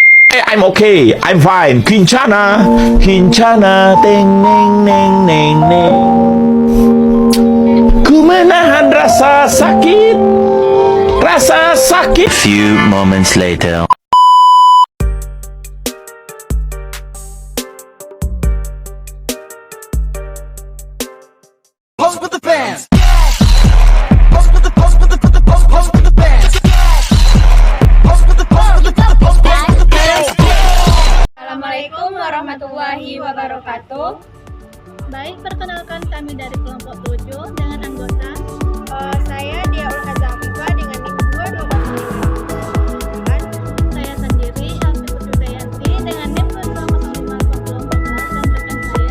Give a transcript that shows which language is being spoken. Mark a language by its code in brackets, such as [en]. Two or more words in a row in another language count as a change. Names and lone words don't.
[en] I'm okay, I'm fine. Kincana, Kincana, teng neng neng neng neng. [id] Ku menahan rasa sakit, rasa sakit. [en] Few moments later. Pose with the fans. Pose with the pose with the pose with the fans. Pose with the pose with the pose with the fans. [ar] السلام عليكم ورحمة الله وبركاته. [id] Baik, perkenalkan kami dari kelompok 7 dengan anggota Saya Diaul Azamifah dengan NIM 2205. saya sendiri, Alfi Putri dengan NIM 2205 dan rekan saya.